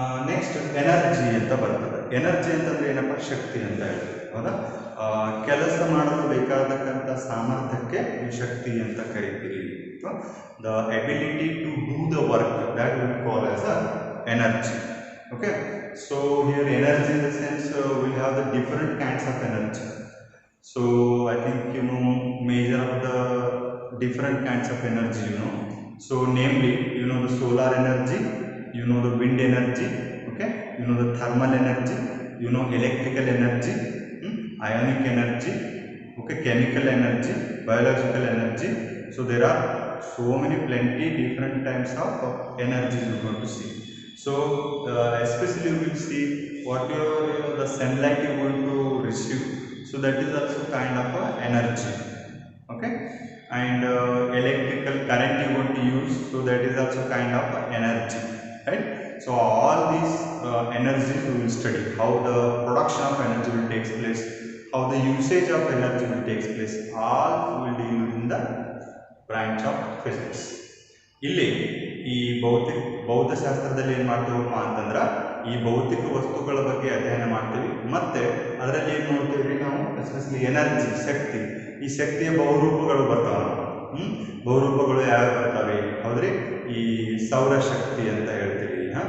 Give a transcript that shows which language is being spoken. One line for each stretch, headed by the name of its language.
Kannada: Next energy ಅಂತ ಬರ್ತದೆ. Energy ಅಂತಂದ್ರೆ ಏನಪ್ಪ? ಶಕ್ತಿ ಅಂತ ಹೇಳ್ತೀವಿ. ಹೌದಾ? ಕೆಲಸ ಮಾಡಲು ಬೇಕಾದಕ್ಕಂಥ ಸಾಮರ್ಥ್ಯಕ್ಕೆ ಶಕ್ತಿ ಅಂತ ಕರಿತೀವಿ.
English: The ability to do the work, that will call as a energy. Okay, so here energy in the sense we'll have the different kinds of energy. So I think you know major of the different kinds of energy, you know. So namely, you know the solar energy, you know the wind energy, okay, you know the thermal energy, you know electrical energy, ionic energy, okay, chemical energy, biological energy. So there are so many plenty different types of energies you're going to see. So especially we will see whatever the sunlight you are going to receive, so that is also kind of a energy. Okay, and electrical current you want to use, so that is also kind of energy, right? So all these energies we will study, how the production of energy will take place, how the usage of energy will take place. All will deal in the branch of physics.
Kannada: ಇಲ್ಲಿ ಈ ಭೌತಶಾಸ್ತ್ರದಲ್ಲಿ ಏನು ಮಾಡ್ತೀವಪ್ಪ ಅಂತಂದ್ರೆ ಈ ಭೌತಿಕ ವಸ್ತುಗಳ ಬಗ್ಗೆ ಅಧ್ಯಯನ ಮಾಡ್ತೀವಿ. ಮತ್ತೆ ಅದರಲ್ಲಿ ಏನು ನೋಡ್ತೀವಿ ನಾವು, ಎಸ್ಪೆಷಲಿ ಎನರ್ಜಿ, ಶಕ್ತಿ. ಈ ಶಕ್ತಿಯ ಬಹುರೂಪಗಳು ಬರ್ತಾವೆ. ಬಹುರೂಪಗಳು ಯಾವ್ಯಾವ ಬರ್ತವೆ? ಹೌದ್ರಿ, ಈ ಸೌರಶಕ್ತಿ ಅಂತ ಹೇಳ್ತೀವಿ.